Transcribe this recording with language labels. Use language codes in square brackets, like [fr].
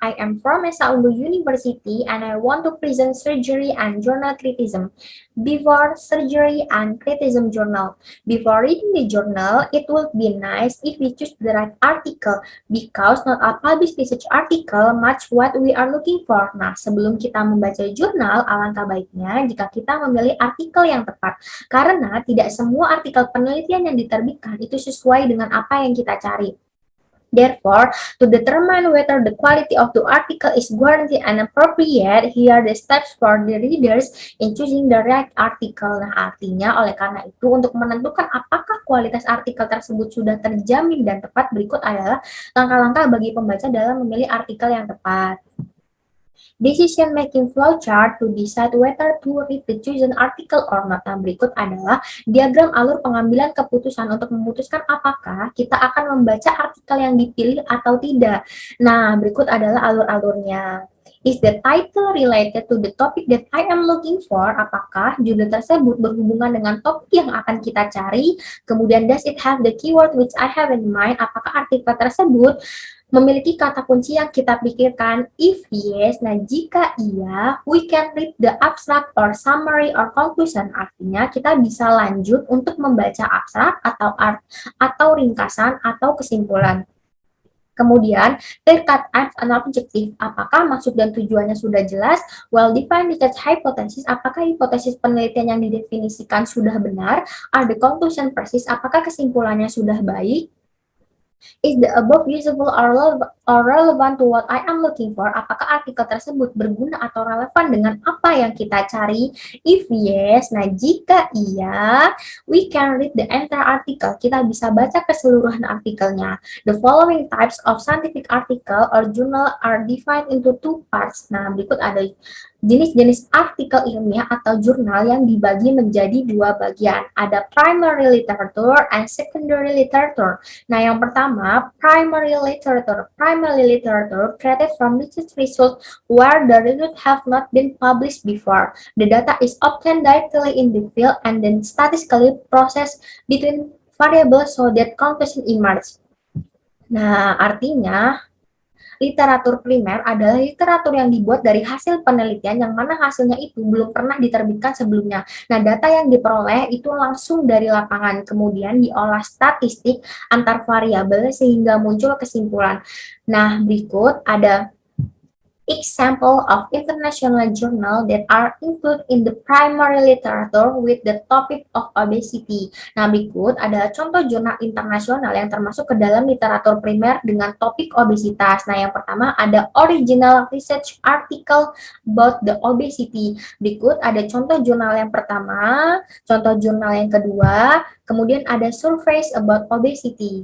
[en] I am from Esa Unggul University and I want to present surgery and journal criticism. Before surgery and criticism journal. Before reading the journal, it would be nice if we choose the right article because not all published research article match what we are looking for. [id] Nah, sebelum kita membaca jurnal, alangkah baiknya jika kita memilih artikel yang tepat. Karena tidak semua artikel penelitian yang diterbitkan itu sesuai dengan apa yang kita cari. [en] Therefore, to determine whether the quality of the article is guaranteed and appropriate, here are the steps for the readers in choosing the right article. [id] Nah, artinya oleh karena itu untuk menentukan apakah kualitas artikel tersebut sudah terjamin dan tepat, berikut adalah langkah-langkah bagi pembaca dalam memilih artikel yang tepat. [en] Decision-making flowchart to decide whether to read the chosen article or not. [id] Nah, berikut adalah diagram alur pengambilan keputusan untuk memutuskan apakah kita akan membaca artikel yang dipilih atau tidak. Nah, berikut adalah alur-alurnya. [en] Is the title related to the topic that I am looking for? [id] Apakah judul tersebut berhubungan dengan topik yang akan kita cari? [en] Kemudian, does it have the keyword which I have in mind? [id] Apakah artikel tersebut memiliki kata kunci yang kita pikirkan? [en] If yes, [id] nah jika iya, [en] we can read the abstract or summary or conclusion. [id] Artinya kita bisa lanjut untuk membaca abstrak atau ringkasan atau kesimpulan. [en] Kemudian, clear cut and an objective. [id] Apakah maksud dan tujuannya sudah jelas? [en] Well defined research hypothesis. [id] Apakah hipotesis penelitian yang didefinisikan sudah benar? [en] Are the conclusion persis? [id] Apakah kesimpulannya sudah baik? [en] Is the above useful or relevant to what I am looking for? [id] Apakah artikel tersebut berguna atau relevan dengan apa yang kita cari? [en] If yes, [id] nah jika iya, [en] we can read the entire article. [id] Kita bisa baca keseluruhan artikelnya. [en] The following types of scientific article or journal are divided into two parts. [id] Nah, berikut ada jenis-jenis artikel ilmiah atau jurnal yang dibagi menjadi dua bagian. [en] Ada primary literature and secondary literature. [id] Nah, yang pertama, [en] primary literature. Primary literature created from research results where the results have not been published before. The data is obtained directly in the field and then statistically processed between variables so that conclusion emerge. [id] Nah, artinya literatur primer adalah literatur yang dibuat dari hasil penelitian yang mana hasilnya itu belum pernah diterbitkan sebelumnya. Nah, data yang diperoleh itu langsung dari lapangan, kemudian diolah statistik antar variabel sehingga muncul kesimpulan. Nah, berikut ada [en] example of international journal that are included in the primary literature with the topic of obesity. [id] Nah, berikut adalah contoh jurnal internasional yang termasuk ke dalam literatur primer dengan topik obesitas. Nah, yang pertama ada [en] original research article about the obesity. [id] Berikut ada contoh jurnal yang pertama, contoh jurnal yang kedua, kemudian ada [en] surveys about obesity.